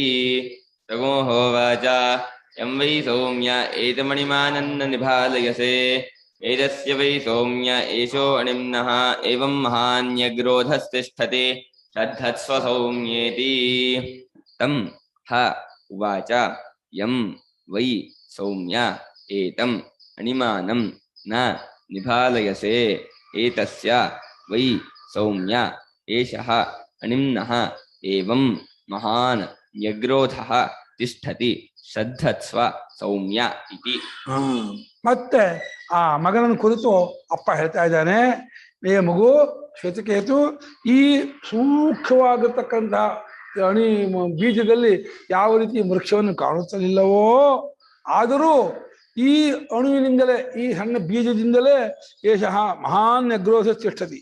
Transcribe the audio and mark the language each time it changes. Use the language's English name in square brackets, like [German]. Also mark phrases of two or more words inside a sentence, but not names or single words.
[Sanskrit] ತಗುಂಹೋವಾಚ ಯಂ ವೈ ಸೌಮ್ಯ ಏತಮಣಿಮಾನನ್ನ ನಿಭಾಲಯಸೆ ಏತಸ್ಯ ವೈ ಸೌಮ್ಯ ಏಷೋ ಅಣಿಮ್ನಃ ಏವಂ ಮಹಾನ್ಯಗ್ರೋಧಸ್ತಿಷ್ಠತಿ ಶ್ರದ್ಧತ್ವ ಸೌಮ್ಯೇತಿ. ತಂ ಹ ಉವಾಚ ಯಂ ವೈ ಸೌಮ್ಯ ಏತಂ ಅಣಿಮಾನಂ ನ ನಿಭಾಲಯಸೆ ಏತಸ್ಯ ವೈ ಸೌಮ್ಯ ಏಷಃ ಅಣಿಮ್ನಃ ಏವಂ ಮಹಾನ್ ಯಗ್ರೋಧಃ ತಿಷ್ಠತಿ ಶ್ರದ್ಧತ್ವ ಸೌಮ್ಯ ಇತಿ. [Kannada] ಮತ್ತೆ ಆ ಮಗನನ್ನು ಕುರಿತು ಅಪ್ಪ ಹೇಳ್ತಾ ಇದ್ದಾನೆ, ಏ ಮಗು ಶ್ವೇತಕೇತು, ಈ ಸೂಕ್ಷ್ಮವಾಗಿರ್ತಕ್ಕಂಥ ಅಣಿ ಬೀಜದಲ್ಲಿ ಯಾವ ರೀತಿ ವೃಕ್ಷವನ್ನು ಕಾಣುತ್ತಲಿಲ್ಲವೋ, ಆದರೂ ಈ ಅಣುವಿನಿಂದಲೇ, ಈ ಸಣ್ಣ ಬೀಜದಿಂದಲೇ [Sanskrit] ಏಷಃ ಮಹಾನ್ ಅಗ್ರೋಧ ತಿಷ್ಠತಿ.